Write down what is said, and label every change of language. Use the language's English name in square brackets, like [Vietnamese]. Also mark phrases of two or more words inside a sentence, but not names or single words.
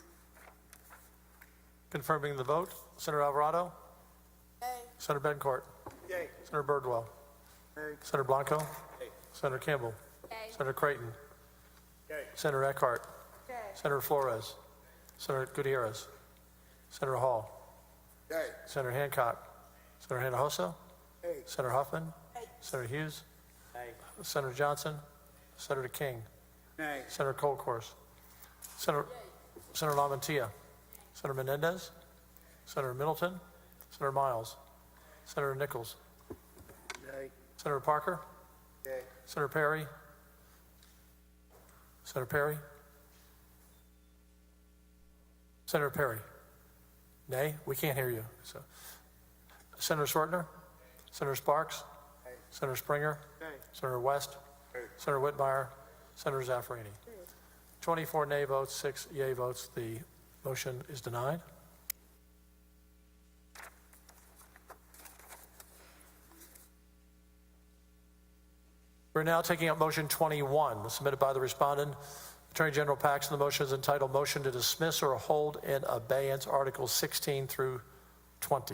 [English] Confirming the vote, Senator Alvarado. Yay. Senator Betancourt. Yay. Senator Birdwell. Senator Blanco. Senator Campbell. Yay. Senator Creighton. Yay. Senator Eckhart. Yay. Senator Flores. Senator Gutierrez. Senator Hall. Yay. Senator Hancock. Senator Hinojosa. Yay. Senator Huffman. Yay. Senator Hughes. Yay. Senator Johnson. Senator King. Nay. Senator Colkhorst. Senator Lamantia. Senator Menendez. Senator Middleton. Senator Miles. Senator Nichols. Yay. Senator Parker. Yay. Senator Perry. Senator Perry. Senator Perry. Nay, we can't hear you. So, Senator Swartner. Senator Sparks. Yay. Senator Springer. Yay. Senator West. Yay. Senator Whitmire. Senator Zaffarini. 24 nay votes, 6 yea votes. The motion is denied. We're now taking up motion 21, submitted by the respondent, Attorney General Paxton. The motion is entitled Motion to Dismiss or Hold in Abeyance Articles 16 through 20.